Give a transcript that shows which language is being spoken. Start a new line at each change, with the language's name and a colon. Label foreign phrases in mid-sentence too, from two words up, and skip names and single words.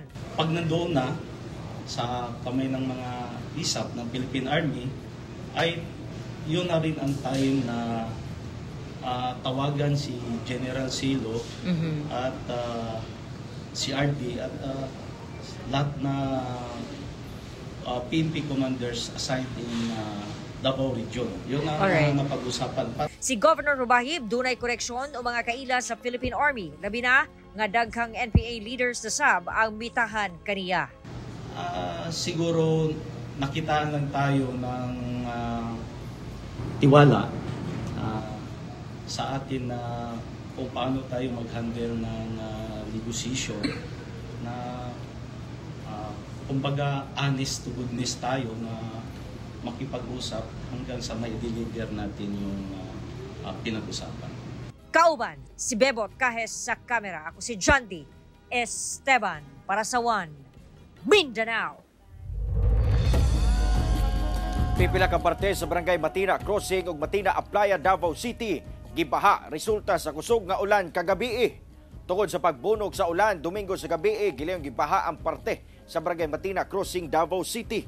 Filipino: Pag nandoon na sa kamay ng mga ISAF ng Philippine Army ay yun na rin ang time na tawagan si General Silo at si RD at lahat na
English: PNP commanders assigned in Davao Region.
Filipino: Yun ang napag-usapan.
Cebuano: Si Governor Hubahib dunay koreksyon o mga kaila sa Philippine Army, labi na nga daghang NPA leaders sa SAB ang mitahan kaniya.
Filipino: Siguro nakitaan lang tayo ng tiwala sa atin na kung paano tayo mag-handle ng negotiation na kumbaga
English: honest to goodness
Filipino: tayo na makipag-usap hanggang sa may deliver natin yung pinag-usapan.
Cebuano: Kauban, si Bebot Kahes sa kamera. Ako si John D. Esteban para sa One Mindanao. Pipila ka parte sa Barangay Matina Crossing ug Matina Aplaya, Davao City gibaha resulta sa kusog nga ulan kagabi. Tungod sa pagbunog sa ulan Domingo sa gabi, gilayong gibaha ang parte sa Barangay Matina Crossing, Davao City.